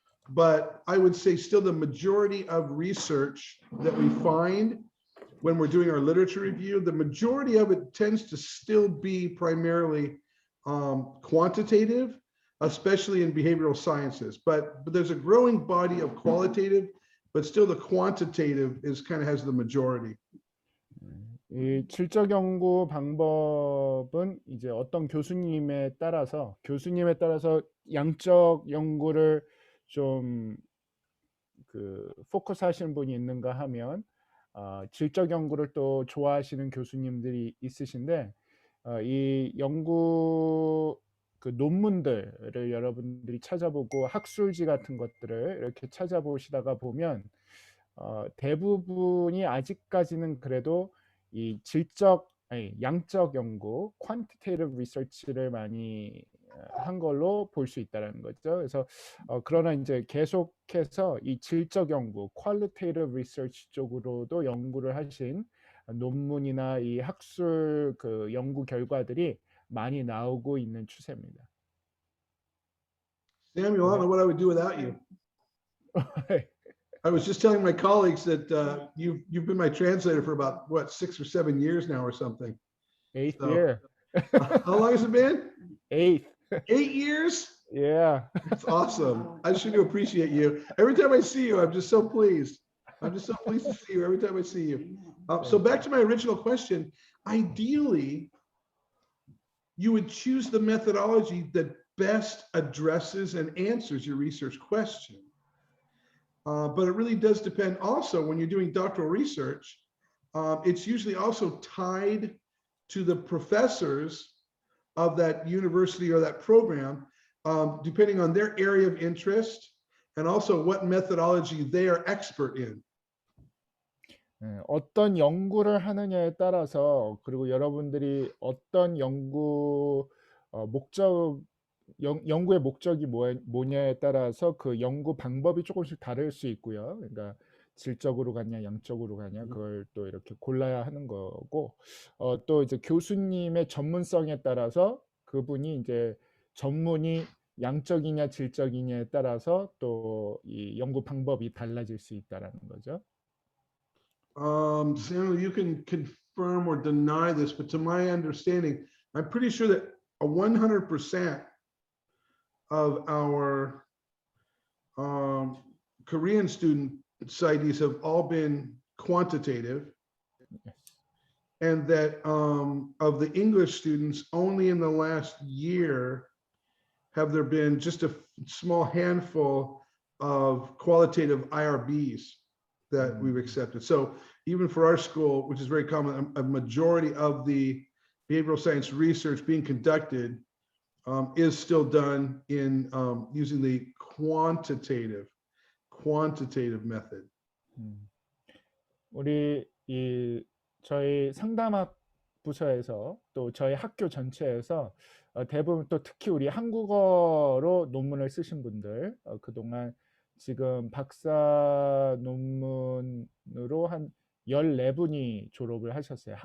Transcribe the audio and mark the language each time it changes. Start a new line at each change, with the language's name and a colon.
English: But I would say still the majority of research that we find when we're doing our literature review, the majority of it tends to still be primarily quantitative, especially in behavioral sciences. But there's a growing body of qualitative, but still the quantitative has the majority.
Korean: 이 질적 연구 방법은 이제 어떤 교수님에 따라서 양적 연구를 좀 포커스 하시는 분이 있는가 하면 질적 연구를 또 좋아하시는 교수님들이 있으신데, 이 연구 논문들을 여러분들이 찾아보고 학술지 같은 것들을 이렇게 찾아보시다가 보면 대부분이 아직까지는 그래도 이 양적 연구, quantitative research를 많이 한 걸로 볼 수 있다는 거죠. 그래서 그러나 이제 계속해서 이 질적 연구, qualitative research 쪽으로도 연구를 하신 논문이나 이 학술 연구 결과들이 많이 나오고 있는 추세입니다.
English: Samuel, I don't know what I would do without you. I was just telling my colleagues that you've been my translator for about 6 or 7 years now or something. 8th year. How long has it been? 8th. 8 years? Yeah. That's awesome. I sure do appreciate you. Every time I see you, I'm just so pleased. I'm just so pleased to see you every time I see you. So back to my original question. Ideally, you would choose the methodology that best addresses and answers your research question. But it really does depend also when you're doing doctoral research. It's usually also tied to the professors of that university or that program, depending on their area of interest and also what methodology they are expert in.
Korean: 어떤 연구를 하느냐에 따라서 그리고 여러분들이 어떤 연구 목적 연구의 목적이 뭐냐에 따라서 그 연구 방법이 조금씩 다를 수 있고요. 그러니까 질적으로 가냐, 양적으로 가냐, 그걸 또 이렇게 골라야 하는 거고, 또 이제 교수님의 전문성에 따라서 그분이 이제 전문이 양적이냐, 질적이냐에 따라서 또 이 연구 방법이 달라질 수 있다라는 거죠.
English: Samuel, you can confirm or deny this, but to my understanding, I'm pretty sure that 100% of our Korean student CITES have all been quantitative, Yes. and that of the English students, only in the last year have there been just a small handful of qualitative IRBs that we've accepted. So even for our school, which is very common, a majority of the behavioral science research being conducted is still done in using the quantitative method.
Korean: 우리 저희 상담학 부서에서 또 저희 학교 전체에서 대부분 또 특히 우리 한국어로 논문을 쓰신 분들 그동안 지금 박사 논문으로 한 14분이 졸업을 하셨어요.